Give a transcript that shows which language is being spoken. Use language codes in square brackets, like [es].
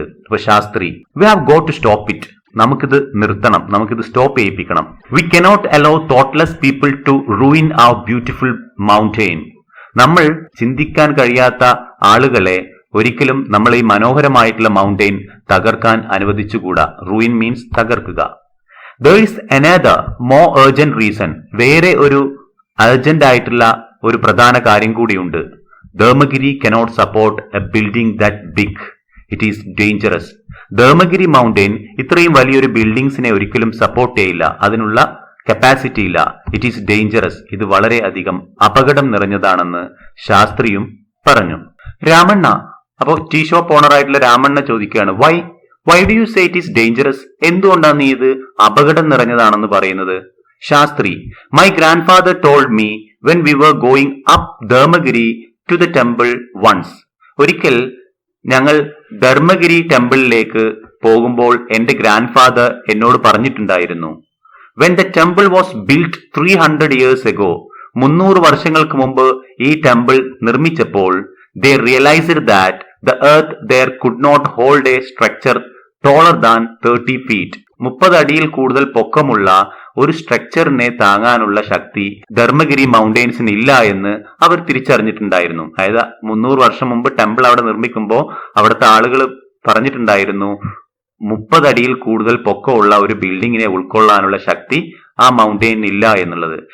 [ml] അപ്പൊ Shastri, [en] We have got to stop it. [ml] നമുക്കിത് നിർത്തണം, നമുക്കിത് stop ചെയ്യിപ്പിക്കണം. [en] We cannot allow thoughtless people to ruin our beautiful mountain. [ml] നമ്മൾ ചിന്തിക്കാൻ കഴിയാത്ത ആളുകളെ ഒരിക്കലും നമ്മൾ ഈ മനോഹരമായിട്ടുള്ള മൗണ്ടെയിൻ തകർക്കാൻ അനുവദിച്ചുകൂടാ. [en] Ruin means തകർക്കുക. There is another more urgent reason. [ml] വേറെ ഒരു അർജന്റ് ആയിട്ടുള്ള ഒരു പ്രധാന കാര്യം കൂടിയുണ്ട്. [en] Dharmagiri cannot support a building that big. It is dangerous. [ml] Dharmagiri mountain ഇത്രയും വലിയൊരു ബിൽഡിങ്സിനെ ഒരിക്കലും സപ്പോർട്ട് ചെയ്യില്ല. അതിനുള്ള കപ്പാസിറ്റി ഇല്ല. [en] It is dangerous. [ml] ഇത് വളരെ അധികം അപകടം നിറഞ്ഞതാണെന്ന് ശാസ്ത്രിയും പറഞ്ഞു. രാമണ്ണ, അപ്പോ ടീ ഷോപ്പ് ഓണർ ആയിട്ടുള്ള രാമണ്ണ ചോദിക്കുകയാണ്, [en] Why do you say it is dangerous? [ml] എന്തുകൊണ്ടാണ് നീ ഇത് അപകടം നിറഞ്ഞതാണെന്ന് പറയുന്നത്? [en] Shastri, my grandfather told me when we were going up Dharmagiri to the temple once. [ml] ഒരിക്കൽ ഞങ്ങൾ ധർമ്മഗിരി ടെമ്പിളിലേക്ക് പോകുമ്പോൾ എന്റെ ഗ്രാൻഡ് ഫാദർ എന്നോട് പറഞ്ഞിട്ടുണ്ടായിരുന്നു, [en] When the temple was built 300 years ago. [ml] 300 വർഷങ്ങൾക്ക് മുമ്പ് ഈ temple നിർമ്മിച്ചപ്പോൾ [en] they realized that the earth there could not hold a structure taller than 30 feet. [ml] 30 അടിയിൽ കൂടുതൽ പൊക്കമുള്ള ഒരു സ്ട്രക്ചറിനെ താങ്ങാനുള്ള ശക്തി ധർമ്മഗിരി മൗണ്ടെയിൻസിന് ഇല്ല എന്ന് അവർ തിരിച്ചറിഞ്ഞിട്ടുണ്ടായിരുന്നു. അതായത് 300 വർഷം മുമ്പ് ടെമ്പിൾ അവിടെ നിർമ്മിക്കുമ്പോൾ അവിടുത്തെ ആളുകൾ പറഞ്ഞിട്ടുണ്ടായിരുന്നു 30 അടിയിൽ കൂടുതൽ പൊക്കമുള്ള ഒരു ബിൽഡിങ്ങിനെ ഉൾക്കൊള്ളാനുള്ള ശക്തി ആ മൗണ്ടെയിൻ ഇല്ല എന്നുള്ളത്.